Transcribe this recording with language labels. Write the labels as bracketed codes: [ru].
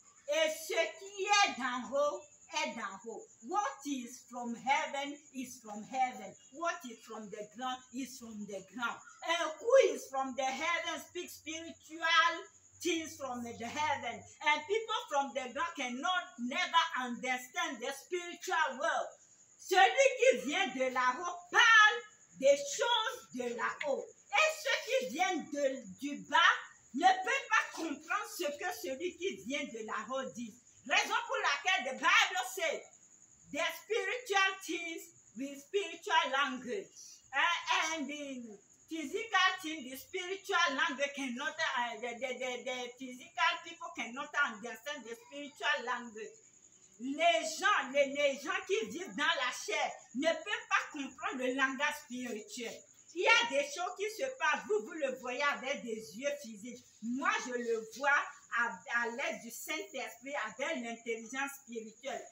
[fr] Et ce qui est d'en haut est d'en haut. [en] What is from heaven is from heaven. What is from the ground is from the ground. And who is from the heaven speaks spiritual things from the heaven. And people from the ground cannot never understand the spiritual world. [fr] Celui qui vient de là-haut parle des choses de là-haut. Et ceux qui viennent du bas ne peuvent pas comprendre ce que celui qui vient de là-haut dit. Raison pour laquelle [en] the Bible says the spiritual things with spiritual language. And the physical thing, the spiritual language cannot, the physical people cannot understand the spiritual language. [fr] Les gens qui vivent dans la chair ne peuvent pas comprendre le langage spirituel. Il y a des choses qui se passent, vous le voyez avec des yeux physiques. Moi, je le vois à l'aide du Saint-Esprit, avec l'intelligence spirituelle.